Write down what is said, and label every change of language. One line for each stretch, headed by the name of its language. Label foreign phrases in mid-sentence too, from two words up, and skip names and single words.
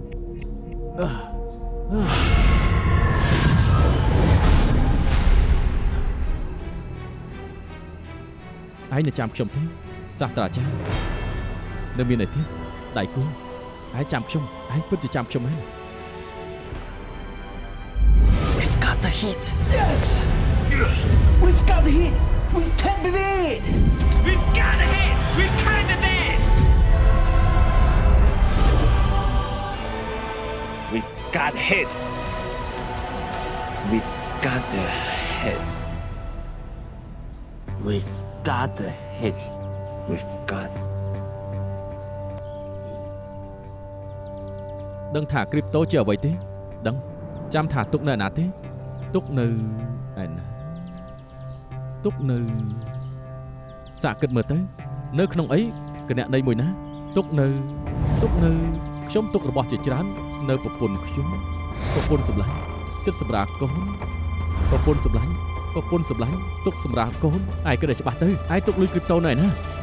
Khmer: ឯងនៅចាំខ្ញុំទេសាស្ត្រាចារ្យនៅមានអីទៀតដៃគូឯងចាំខ្ញុំឯងពិតជាចាំខ្ញុំមែន
English: We've got the heat. Yes. We've got the heat. We can't be beat. We've got a hit. We can't be beat. We've got hit. We've got the hit. We've got the hit. We've got.
Khmer: ដឹងថាគ្រីបតូជាអ្វីទេដឹងចាំថាទុកនៅណាទេទុកនៅឯណាទុកនៅសាកគិតមើលទៅនៅក្នុងអីគណនីមួយណាទុកនៅខ្ញុំទុករបស់ជាច្រើននៅប្រពន្ធខ្ញុំប្រពន្ធសម្លាញ់ចិត្តសម្រាប់កូនប្រពន្ធសម្លាញ់ទុកសម្រាប់កូនឯងគិតឲ្យច្បាស់ទៅឯងទុកលុយគ្រីបតូនៅឯណា